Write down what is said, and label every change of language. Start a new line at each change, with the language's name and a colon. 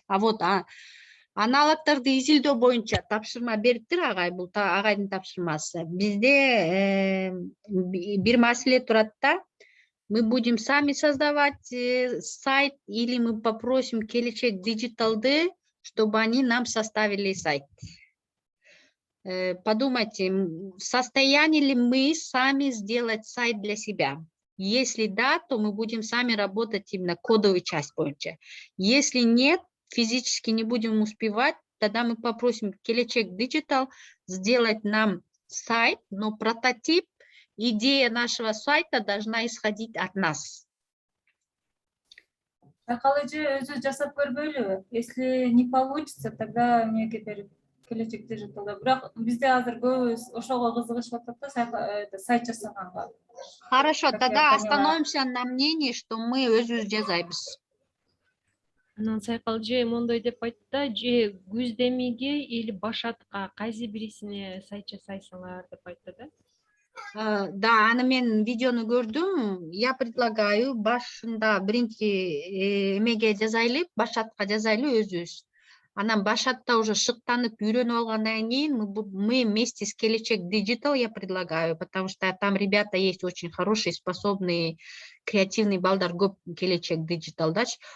Kyrgyz: Вот, аналогдорду изилдөө боюнча тапшырма бериптир агай, бул агайдын тапшырмасы. Бизде бир маселе турат да.
Russian: Мы будем сами создавать сайт или мы попросим Келечек Диджиталды, чтобы они нам составили сайт. Подумайте, в состоянии ли мы сами сделать сайт для себя? Если да, то мы будем сами работать именно кодовую часть боюнча. Если нет, физически не будем успевать, тогда мы попросим Келечек Digital сделать нам сайт, но прототип, идея нашего сайта должна исходить от нас.
Kyrgyz: Сакал эже өзү жасап көрбөйлүбү?
Russian: Если не получится, тогда
Kyrgyz: эмнеге берип
Russian: Келечек Digital'да.
Kyrgyz: Бирок бизде азыр көбүбүз ошого кызыгышып атат да, сайт жасаганга.
Russian: Хорошо, тогда остановимся на мнении, что мы
Kyrgyz: өзүбүз жасайбыз. Анан Сайкал же мондой деп айтты да, же Күздемиге или Башатка кайсы бирисине сайт жасайсыңар деп айтты да. Да, аны мен видеону көрдүм.
Russian: Я предлагаю
Kyrgyz: башында биринчи эмеге жазайлы, Башатка жазайлы өзүбүз. Анан Башатта уже шыктанып үйрөнүп алгандан кийин
Russian: мы вместе с Келечек Digital я предлагаю, потому что там ребята есть очень хорошие, способные, креативный
Kyrgyz: балдар көп
Russian: Келечек Digital'дачы.